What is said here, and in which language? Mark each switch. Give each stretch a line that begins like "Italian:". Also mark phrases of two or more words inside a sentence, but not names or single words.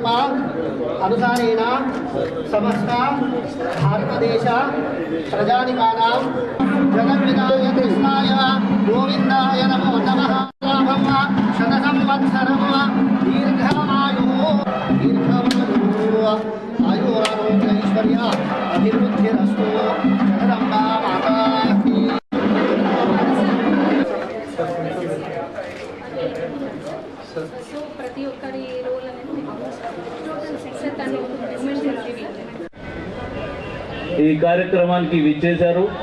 Sanskrit: अनुसारेण समस्त भारतदेश प्रजानिकानां जगद्विदाय कृष्णाय गोविंदाय नमो नमः. शतसंवत्सरं दीर्घमायुः आयुरारोग्यैश्वर्य अभिवृद्धिरस्तु.
Hindi: जगदम्बा माता की.
Telugu: ప్రతి ఒక్కరి రోల్ అనేది
English: total success
Telugu: అని ఈ కార్యక్రమానికి విచ్చేశారు.